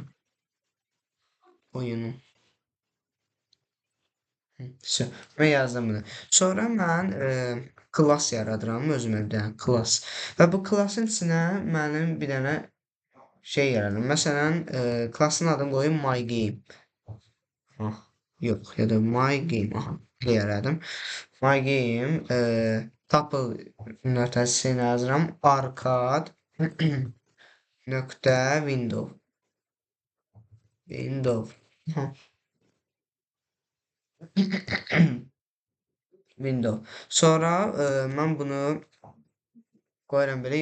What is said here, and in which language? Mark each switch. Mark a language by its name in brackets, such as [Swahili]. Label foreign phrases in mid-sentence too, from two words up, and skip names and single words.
[Azerbaijani] Oyunum. Və yazdım bunu. Sonra mən klass yaradıram özümə bir dənə klass. Və bu klassın içinə mənim bir dənə şey yaradım. Məsələn, klassın adını qoyum [English] my game. [Azerbaijani] Yox, ya da [English] my game. [Azerbaijani] Belə yaradım. [English] My game tuple [Azerbaijani] nöqtəsini yazıram. Arcade nöqtə window. Window. Sonra mən bunu qoyuram belə.